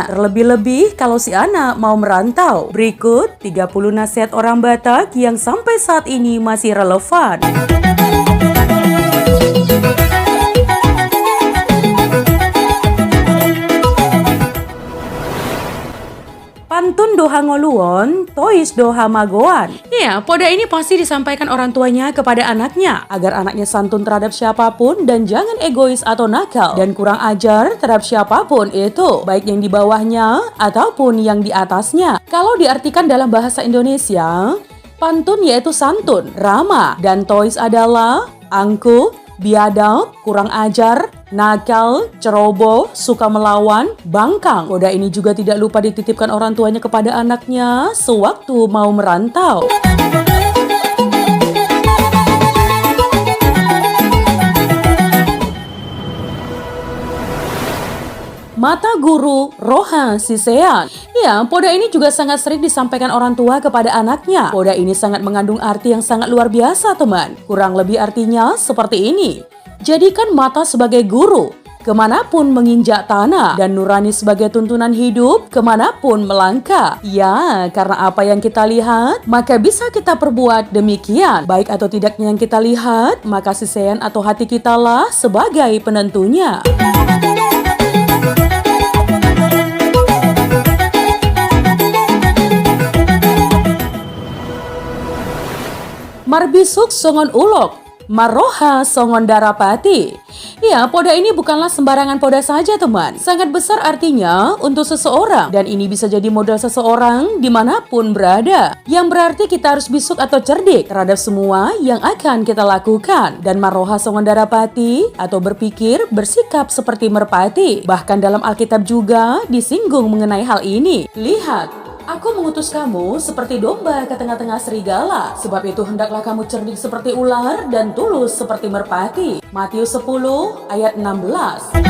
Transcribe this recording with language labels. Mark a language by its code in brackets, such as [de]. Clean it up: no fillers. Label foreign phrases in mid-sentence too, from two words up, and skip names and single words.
[id] Terlebih-lebih kalau si anak mau merantau. Berikut 30 nasihat orang Batak yang sampai saat ini masih relevan. [bbc] Pantun doha ngoluon, tois doha magoan. [id] Ya, poda ini pasti disampaikan orang tuanya kepada anaknya agar anaknya santun terhadap siapapun dan jangan egois atau nakal dan kurang ajar terhadap siapapun itu, baik yang di bawahnya ataupun yang di atasnya. Kalau diartikan dalam bahasa Indonesia, pantun yaitu santun, ramah, dan tois adalah angkuh, biadab, kurang ajar, nakal, ceroboh, suka melawan, bangkang. Poda ini juga tidak lupa dititipkan orang tuanya kepada anaknya sewaktu mau merantau. [bbc] Mata guru, roha sisean. [id] Ya, poda ini juga sangat sering disampaikan orang tua kepada anaknya. Poda ini sangat mengandung arti yang sangat luar biasa, teman. Kurang lebih artinya seperti ini. Jadikan mata sebagai guru, kemanapun menginjak tanah, dan nurani sebagai tuntunan hidup, kemanapun melangkah. Ya, karena apa yang kita lihat, maka bisa kita perbuat demikian. Baik atau tidaknya yang kita lihat, maka sisean atau hati kita lah sebagai penentunya. [bbc] Marbisuk songon ulok, maroha songon darapati. [id] Ya, poda ini bukanlah sembarangan poda saja, teman. Sangat besar artinya untuk seseorang, dan ini bisa jadi modal seseorang dimanapun berada. Yang berarti kita harus bisuk atau cerdik terhadap semua yang akan kita lakukan. Dan [bbc] maroha songon darapati [id] atau berpikir, bersikap seperti merpati. Bahkan dalam Alkitab juga disinggung mengenai hal ini. Lihat, aku mengutus kamu seperti domba ke tengah-tengah serigala. Sebab itu hendaklah kamu cerdik seperti ular dan tulus seperti merpati. Matius 10 ayat 16.